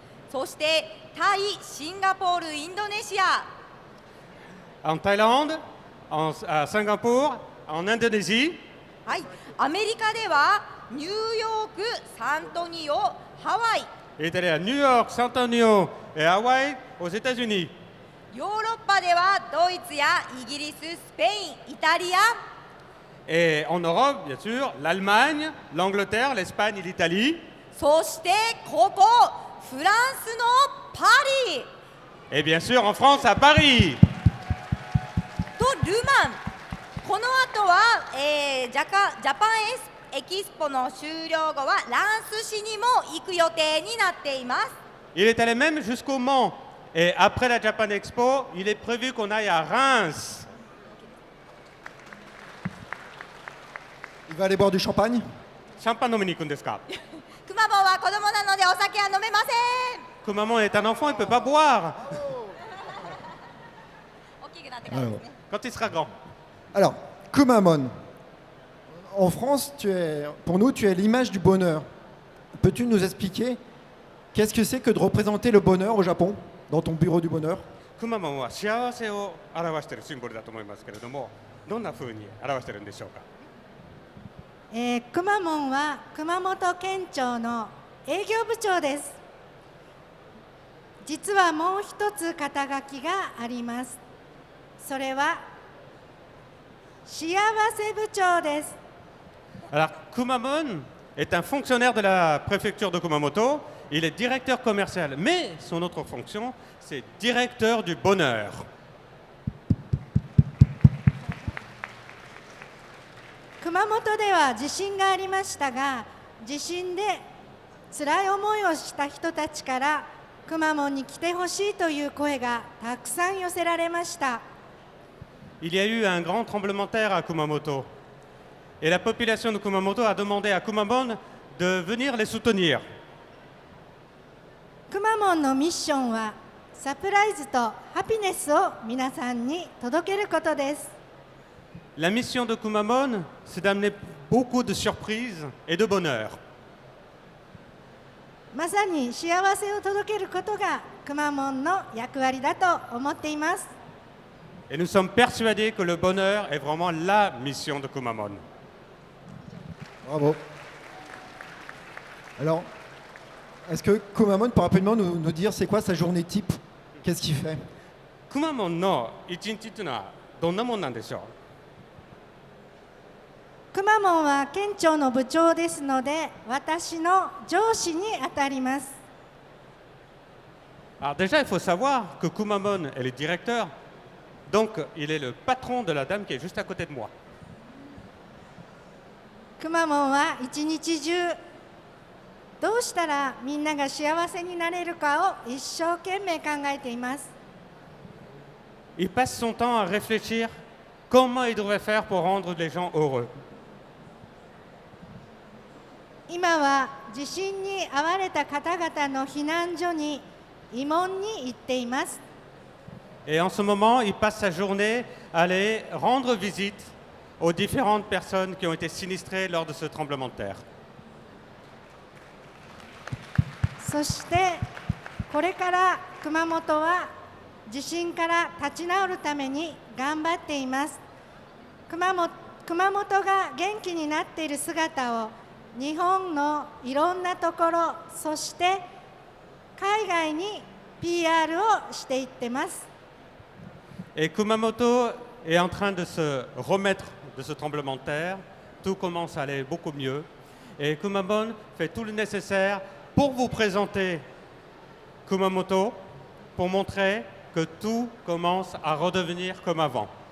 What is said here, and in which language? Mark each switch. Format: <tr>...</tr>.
<ja>そしてタイ、シンガポール、インドネシア。</ja> <fr>En Thaïlande, à Singapour, en Indonésie.</fr> <ja>はい、アメリカではニューヨーク、サントニオ、ハワイ。</ja> <fr>Elle est allée à New York, San Antonio et Hawaï, aux États-Unis.</fr> <ja>ヨーロッパではドイツやイギリス、スペイン、イタリア。</ja> <fr>Et en Europe, bien sûr, l'Allemagne, l'Angleterre, l'Espagne et l'Italie.</fr> <ja>そしてここフランスのパリ</ja> <fr>Et bien sûr, en France, à Paris.</fr> <ja>とルマン。この後は、ジャパンエキスポの終了後はランス市にも行く予定になっています。</ja> <fr>Il est allé même jusqu'au Mans. Et après la Japan Expo, il est prévu qu'on aille à Reims. Il va aller boire du champagne?</fr> <ja>シャンパン飲みに行くんですか？くまモンは子供なのでお酒は飲めません。</ja> <fr>Que maman est un enfant, il ne peut pas boire</fr> <ja>大きくなってからですね。</ja> <fr>quand il sera grand. Alors, Kumamon, en France, pour nous, tu es l'image du bonheur. Peux-tu nous expliquer qu'est-ce que c'est que de représenter le bonheur au Japon, dans ton bureau du bonheur?</fr> <ja>くまモンは幸せを表しているシンボルだと思いますけれども、どんな風に表しているんでしょうか？くまモンは熊本県庁の営業部長です。実はもう一つ肩書きがあります。それは幸せ部長です。</ja> <fr>Alors, Kumamon est un fonctionnaire de la préfecture de Kumamoto. Il est directeur commercial, mais son autre fonction, c'est directeur du bonheur.</fr> <ja>熊本では地震がありましたが、地震で辛い思いをした人たちからくまモンに来てほしいという声がたくさん寄せられました。</ja> <fr>Il y a eu un grand tremblement de terre à Kumamoto. Et la population de Kumamoto a demandé à Kumamon de venir les soutenir.</fr> <ja>くまモンのミッションはサプライズとハピネスを皆さんに届けることです。</ja> <fr>La mission de Kumamon, c'est d'amener beaucoup de surprises et de bonheur.</fr> <ja>まさに幸せを届けることがくまモンの役割だと思っています。</ja> <fr>Et nous sommes persuadés que le bonheur est vraiment la mission de Kumamon. Bravo. Alors, est-ce que Kumamon peut rapidement nous dire c'est quoi sa journée type? Qu'est-ce qu'il fait?</fr> <ja>Kumamon no ichinichi toいうのはどんなもんなんでしょう？くまモンは県庁の部長ですので、私の上司にあたります。</ja> <fr>Alors déjà, il faut savoir que Kumamon est le directeur, donc il est le patron de la dame qui est juste à côté de moi.</fr> <ja>くまモンは一日中どうしたらみんなが幸せになれるかを一生懸命考えています。</ja> <fr>Il passe son temps à réfléchir comment il devrait faire pour rendre les gens heureux.</fr> <ja>今は地震に遭われた方々の避難所に慰問に行っています。</ja> <fr>Et en ce moment, il passe sa journée à aller rendre visite aux différentes personnes qui ont été sinistrées lors de ce tremblement de terre.</fr> <ja>そしてこれから熊本は地震から立ち直るために頑張っています。熊本が元気になっている姿を日本のいろんなところ、そして海外に PR をしていってます。</ja> <fr>Et Kumamoto est en train de se remettre de ce tremblement de terre. Tout commence à aller beaucoup mieux. Et Kumamon fait tout le nécessaire pour vous présenter Kumamoto, pour montrer que tout commence à redevenir comme avant.</fr>